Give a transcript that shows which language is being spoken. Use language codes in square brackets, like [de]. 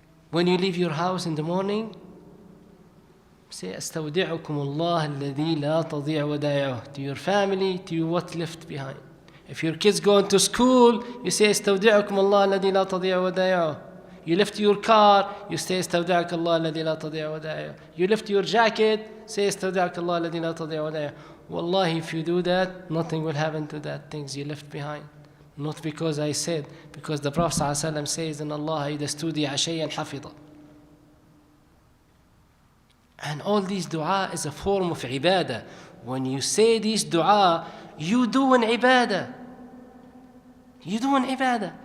[en] When you leave your house in the morning, say, [ar] أستودعكم الله الذي لا تضيع ودائعه, [en] to your family, to you what left behind. If your kids going to school, you say, [ar] أستودعكم الله الذي لا تضيع ودائعه. [en] You left your car, you say, [ar] أستودعك الله الذي لا تضيع ودائعه. [en] You left your jacket, say, [ar] أستودعك الله الذي لا تضيع ودائعه. [en] Wallahi, if you do that, nothing will happen to that things you left behind. Not because I said, because the Prophet ﷺ says, [ar] إن الله إذا استودع شيئا حفظه. [en] And all these dua is a form of ibadah. When you say these dua, you do an ibadah. You do an ibadah.